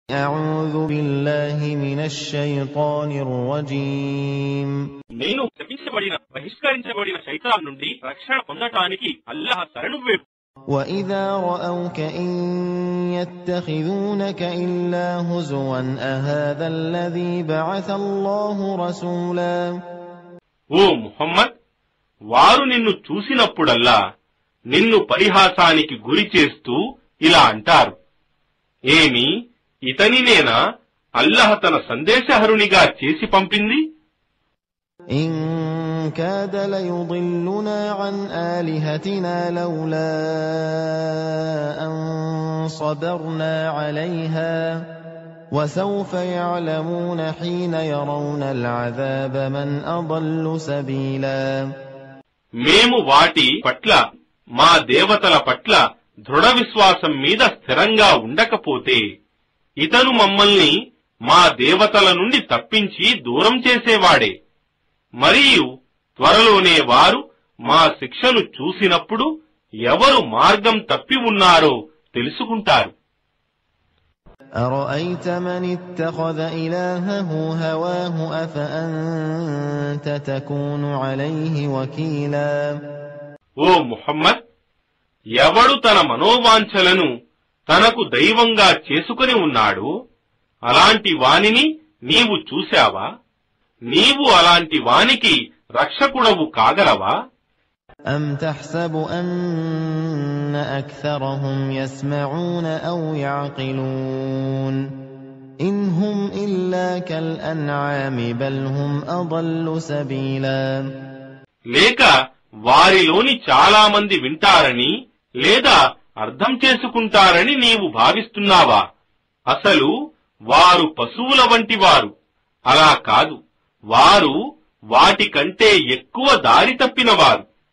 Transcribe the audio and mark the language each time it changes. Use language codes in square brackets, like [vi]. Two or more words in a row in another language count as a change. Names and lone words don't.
[ar] أعوذ بالله من الشيطان الرجيم [te] నేను శపించబడిన బహిష్కరించబడిన శైతాన్ నుండి రక్షణ పొందటానికి అల్లాహ్ శరణు వేడు. [ar] وإذا رأوك إن يتخذونك إلا هزوا أهذا الذي بعث الله رسولا. [te] ఓ ముహమ్మద్, వారు నిన్ను చూసినప్పుడల్లా నిన్ను పరిహాసానికి గురి చేస్తూ ఇలా అంటారు, ఏమి ఇతనినేనా అల్లాహ్ తన సందేశహరునిగా చేసి పంపింది? [ar] إن كاد ليضلنا عن آلهتنا لولا أن صبرنا عليها وسوف يعلمون حين يرون العذاب من أضل سبيلا. [te] మేము వాటి పట్ల, మా దేవతల పట్ల దృఢ విశ్వాసం మీద స్థిరంగా ఉండకపోతే ఇతను మమ్మల్ని మా దేవతల నుండి తప్పించి దూరం చేసేవాడే. మరియు త్వరలోనే వారు మా శిక్షను చూసినప్పుడు ఎవరు మార్గం తప్పి ఉన్నారో తెలుసుకుంటారు. [ar] أرأيت من اتخذ إلهه هواه أفأنت تكون عليه وكيلا. [te] ఓ ముహమ్మద్, ఎవడు తన మనోవాంఛలను తనకు దైవంగా చేసుకుని ఉన్నాడు, అలాంటి వానిని నీవు చూశావా? నీవు అలాంటి వానికి రక్షకుడవు కాగలవా? [ar] أم تحسب أن أكثرهم يسمعون أو يعقلون إن هم إلا كالأنعام بل هم أضل سبيلا. [te] లేక వారిలోని చాలా మంది వింటారని లేదా అర్థం చేసుకుంటారని నీవు భావిస్తున్నావా? అసలు వారు పశువుల వంటి వారు. అలా కాదు, వారు వాటికంటే ఎక్కువ దారి తప్పినవారు.